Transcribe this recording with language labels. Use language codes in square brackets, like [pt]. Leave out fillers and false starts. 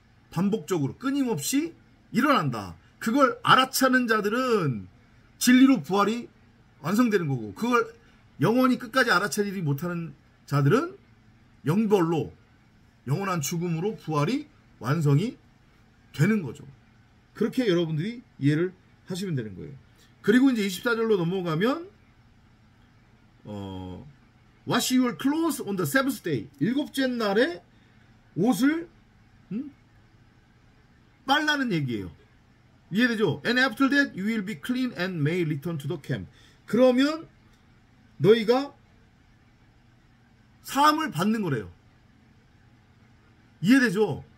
[ko] 반복적으로 끊임없이 일어난다. 그걸 알아차는 자들은 진리로 부활이 완성되는 거고, 그걸 영원히 끝까지 알아차리지 못하는 자들은 영벌로 영원한 죽음으로 부활이 완성이 되는 거죠. 그렇게 여러분들이 이해를 하시면 되는 거예요. 그리고 이제 24절로 넘어가면 [en] wash your clothes on the seventh day. [ko] 일곱째 날에 옷을 빨라는 얘기예요. 이해되죠? [en] And after that you will be clean and may return to the camp. [ko] 그러면 너희가 사함을 받는 거래요. 이해되죠?